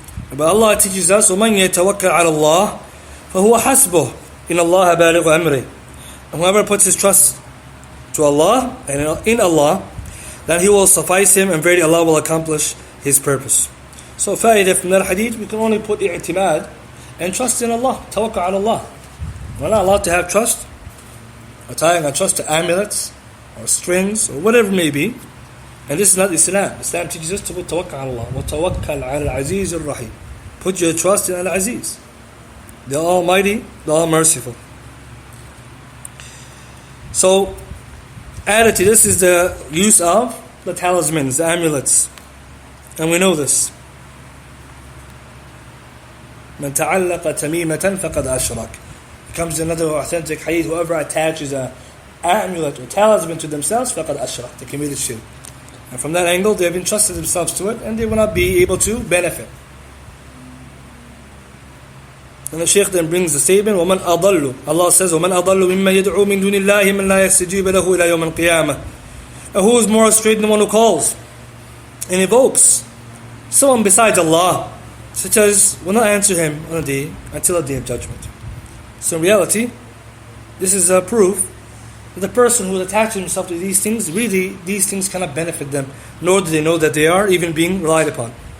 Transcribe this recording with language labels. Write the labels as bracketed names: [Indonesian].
[English] But Allah teaches us, [Arabic] وَمَنْ يَتَوَكَّلْ عَلَى اللَّهِ فَهُوَ حَسْبُهُ إِنَّ اللَّهَ بَالِغُ أَمْرِهِ. [English] And whoever puts his trust to Allah and in Allah, then he will suffice him, and verily Allah will accomplish his purpose. So fa'idah from that hadith, we can only put i'timad and trust in Allah, tawakkul ala Allah. We're not allowed to have trust, or tying our trust to amulets, or strings, or whatever it may be. And this is not Islam. Islam teaches us to put tawakkul ala Allah. [Arabic] وَتَوَكَّلْ عَلَى الْعَزِيزِ الرَّحِيمِ. [English] Put your trust in Al-Aziz, the Almighty, the All-Merciful. So, added to this is the use of the talismans, the amulets. And we know this. [Arabic] مَنْ تَعَلَّقَ تَمِيمَةً فَقَدْ أَشْرَكَ. [English] Comes another authentic hadith, whoever attaches an amulet or talisman to themselves, [Arabic] فَقَدْ أَشْرَكَ, [English] they committed shirk. And from that angle, they have entrusted themselves to it, and they will not be able to benefit. And the Shaykh then brings the statement, [Arabic] وَمَنْ أَضَلُّ. [English] Allah says, [Arabic] وَمَنْ أَضَلُّ مِمَّنْ يَدْعُو مِنْ دُونِ اللَّهِ مَنْ لَا يَسْتَجِيبَ لَهُ إِلَى يَوْمِ الْقِيَامَةِ. [English] And who is more astray than the one who calls and invokes someone besides Allah, such as will not answer him on a day until a day of judgment. So in reality, this is a proof that the person who attaches himself to these things, really these things cannot benefit them, nor do they know that they are even being relied upon.